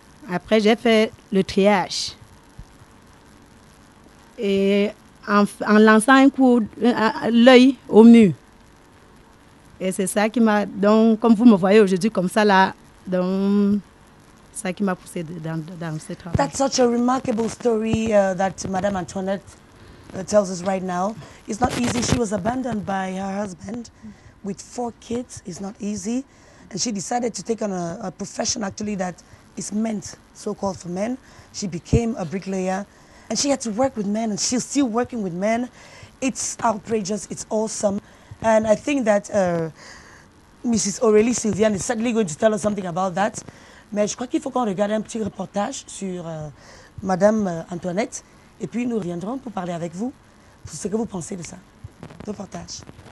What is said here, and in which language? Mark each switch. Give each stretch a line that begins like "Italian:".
French: Après, j'ai fait le triage. Et en lançant un coup, l'œil au mur. Et c'est ça qui m'a... Donc, comme vous me voyez aujourd'hui comme ça, là, donc, ça qui m'a poussé dans ce travail.
English: That's such a remarkable story that Madame Antoinette tells us right now. It's not easy. She was abandoned by her husband with 4 kids. It's not easy. And she decided to take on a profession, actually, that is meant, so-called for men. She became a bricklayer. And she had to work with men, and she's still working with men. It's outrageous. It's awesome. And I think that Mrs. Aurélie Sylviane is certainly going to tell us something about that.
French: Mais je crois qu'il faut qu'on regarde un petit reportage sur Madame Antoinette. Et puis nous reviendrons pour parler avec vous, pour ce que vous pensez de ça. Reportage.